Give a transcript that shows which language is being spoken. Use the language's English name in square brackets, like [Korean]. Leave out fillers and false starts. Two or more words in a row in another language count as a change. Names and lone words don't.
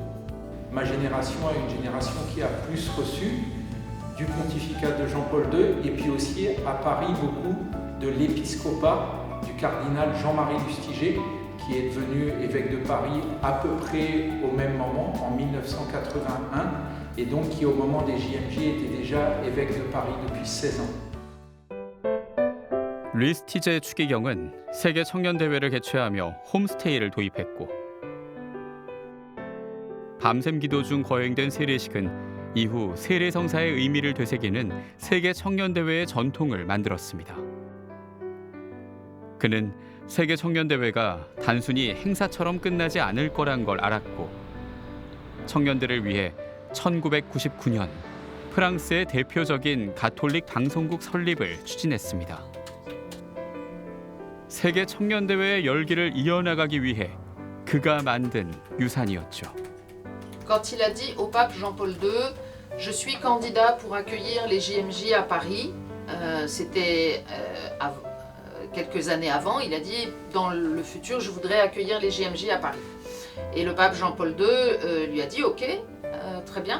[French] Ma génération est une génération qui a plus reçu du pontificat de Jean-Paul II et puis aussi à Paris beaucoup de l'épiscopat du cardinal Jean-Marie Lustiger qui est devenu évêque de Paris à peu près au même moment, en 1981, et donc qui au moment des JMJ était déjà évêque de Paris depuis 16 ans. [Korean] 루이스티제 추기경은 세계 청년대회를 개최하며 홈스테이를 도입했고 밤샘 기도 중 거행된 세례식은 이후 세례성사의 의미를 되새기는 세계 청년대회의 전통을 만들었습니다. 그는 세계 청년대회가 단순히 행사처럼 끝나지 않을 거란 걸 알았고 청년들을 위해 1999년 프랑스의 대표적인 가톨릭 방송국 설립을 추진했습니다. 세계 청년대회의 열기를 이어나가기 위해 그가 만든 유산이었죠. [French] Quand il a dit au pape Jean-Paul II, je suis candidat pour accueillir les JMJ à Paris, c'était quelques années avant, il a dit dans le futur je voudrais accueillir les JMJ à Paris. Et le pape Jean-Paul II lui a dit ok, très bien.